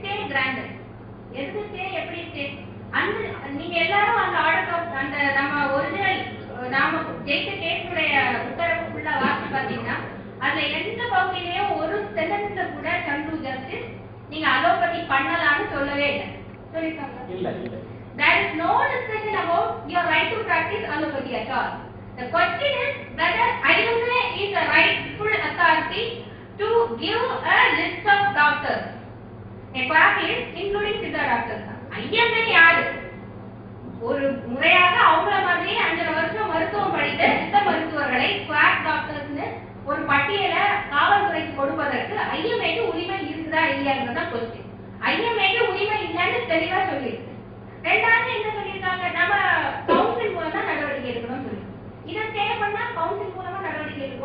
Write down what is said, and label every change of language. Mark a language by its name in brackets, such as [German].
[Tamil] Stay granted எதுக்கு stay எப்படி stay அந்த நீங்க எல்லாரும் அந்த ஆர்டர் அந்த நம்ம ஒரிஜினல் நாம ஜெயிச்ச கேஸுடைய உத்தரவு ஃபுல்லா வாசி பாத்தீங்கன்னா அதுல எந்த பகுதியிலையும் ஒரு சென்டென்ஸ்ல கூட சந்துரு ஜஸ்டிஸ் நீங்க அலோபதி பண்ணலாம்னு சொல்லவே இல்லை. சொல்லிருக்காங்க. [English] There is no discussion about your right to practice allopathy at all. The question is whether IMA is the rightful authority to give a list of doctors. A quack list including Siddha doctors. [Tamil] IMA யாரு? ஒரு முறையாக அவங்கள மாதிரியே 5 வருஷம் மருத்துவம் படித்த சித்த மருத்துவர்களை குவாக் டாக்டர்ஸ்னு ஒரு பட்டியலை காவல்துறைக்கு கொடுப்பதற்கு ஐஎம்ஏக்கு உரிமை இருக்குதா இல்லையாங்கிறதா கொஸ்டின். ஐஎம்ஏக்கு உரிமை இல்லைன்னு தெளிவா சொல்லியிருக்கு. ரெண்டாவது என்ன சொல்லியிருக்காங்க, நம்ம கவுன்சில் மூலமா நடவடிக்கை எடுக்கணும்னு சொல்லி இதை ஸ்டே பண்ணா கவுன்சில் மூலமா நடவடிக்கை எடுக்கும்.